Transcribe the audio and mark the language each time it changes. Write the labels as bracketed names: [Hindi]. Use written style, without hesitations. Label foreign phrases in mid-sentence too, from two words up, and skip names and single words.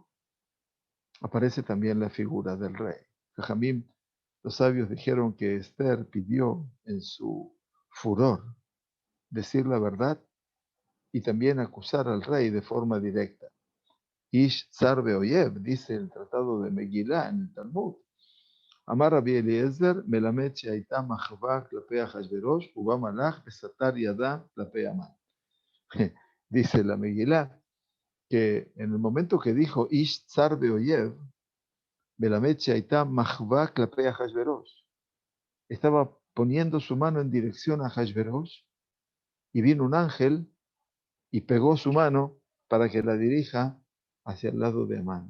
[Spanish] Aparece también la figura del rey. Jajamim, los sabios dijeron que Esther pidió en su furor decir la verdad y también acusar al rey de forma directa. [Hebrew] איש צר ואויב, [Spanish] dice el tratado de Megilá en el Talmud. [Hebrew] אמר רבי אלעזר, מלמד שהיתה מחוה כלפי אחשורוש, ובא מלאך וסטר ידה כלפי המן. [Spanish] Dice la Megilá que en el momento que dijo [Hebrew] איש צר ואויב, מלמד שהיתה מחוה כלפי אחשורוש, [Spanish] estaba poniendo su mano en dirección a Ahashverosh y vino un ángel y pegó su mano para que la dirija hacia el lado de Amán.